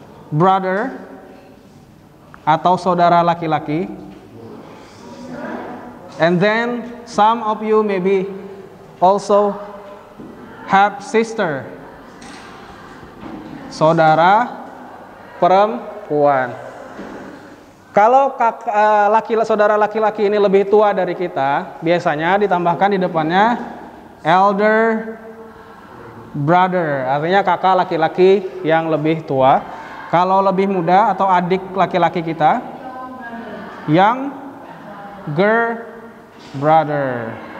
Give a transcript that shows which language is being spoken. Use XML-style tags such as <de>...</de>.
<id>brother atau saudara laki-laki.</id> <en>And then some of you maybe also have sister,</en> <id>saudara perempuan. Kalau saudara laki-laki ini lebih tua dari kita, biasanya ditambahkan di depannya</id> <en>elder brother,</en> <id>artinya kakak laki-laki yang lebih tua. Kalau lebih muda atau adik laki-laki kita,</id> <en>younger brother.</en>